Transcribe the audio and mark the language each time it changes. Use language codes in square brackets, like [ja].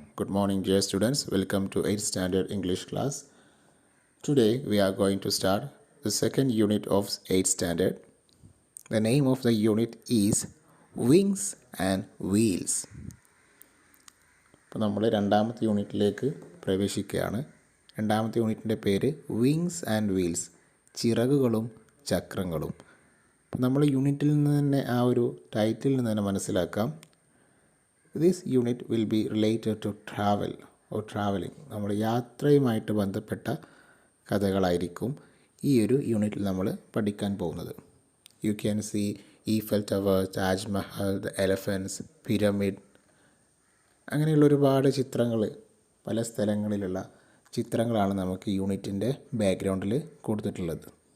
[en] Good morning, dear students. Welcome to 8th Standard English class. Today we are going to start the second unit of 8th Standard. The name of the unit is Wings and Wheels. [ml] അപ്പോൾ നമ്മൾ രണ്ടാമത്തെ യൂണിറ്റിലേക്ക് പ്രവേശിക്കുകയാണ്. രണ്ടാമത്തെ യൂണിറ്റിൻ്റെ പേര് wings and wheels, ചിറകുകളും ചക്രങ്ങളും. അപ്പോൾ നമ്മൾ യൂണിറ്റിൽ നിന്ന് തന്നെ ആ ഒരു ടൈറ്റിൽ നിന്ന് തന്നെ മനസ്സിലാക്കാം. [en] This unit will be related to travel or traveling. [ml] നമ്മൾ യാത്രയുമായിട്ട് ബന്ധപ്പെട്ട കഥകളായിരിക്കും ഈ ഒരു യൂണിറ്റിൽ നമ്മൾ പഠിക്കാൻ പോകുന്നത്. [en] you can see [ml] Eiffel tower, Taj Mahal, the elephants, pyramid, അങ്ങനെയുള്ള ഒരുപാട് ചിത്രങ്ങൾ, പല സ്ഥലങ്ങളിലുള്ള ചിത്രങ്ങളാണ് നമുക്ക് യൂണിറ്റിൻ്റെ ബാക്ക്ഗ്രൗണ്ടിൽ കൊടുത്തിട്ടുള്ളത്.